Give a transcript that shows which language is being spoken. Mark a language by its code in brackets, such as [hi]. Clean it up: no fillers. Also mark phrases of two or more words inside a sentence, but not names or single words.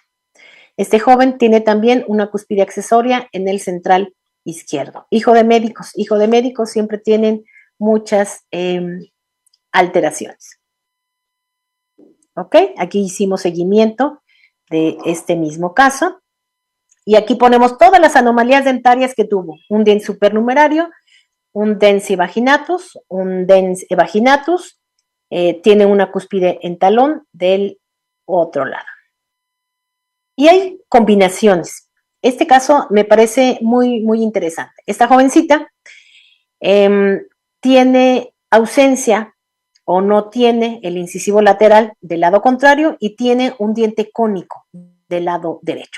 [es] Este joven tiene también una cúspide accesoria en el central izquierdo. Hijo de médicos siempre tienen muchas alteraciones. ¿Ok? Aquí hicimos seguimiento de este mismo caso y aquí ponemos todas las anomalías dentarias que tuvo. Un dens supernumerario, un [la] dens evaginatus, [es] un [la] dens evaginatus, [es] tiene una cúspide en talón del otro lado. Y hay combinaciones. Este caso me parece muy, muy interesante. Esta jovencita tiene ausencia o no tiene el incisivo lateral del lado contrario y tiene un diente cónico del lado derecho.